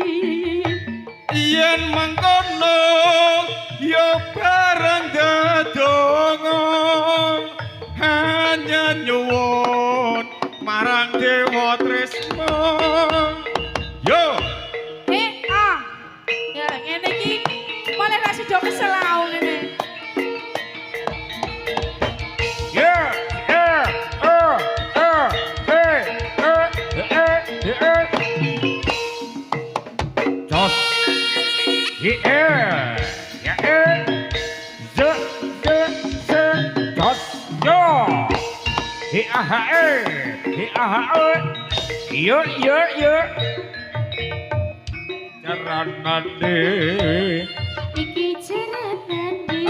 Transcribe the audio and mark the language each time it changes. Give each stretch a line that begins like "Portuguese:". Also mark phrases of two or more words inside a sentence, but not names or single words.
Javanese: yen mangkono yo bareng gedonga hanya nyuwun marang dewa tresno yo ya ngene iki malah ra sida kesel aku ngene
English: Yeah, yeah, hey, Jos, yeah, Jos, yo, yo, Jaranane,
Javanese: iki jenenge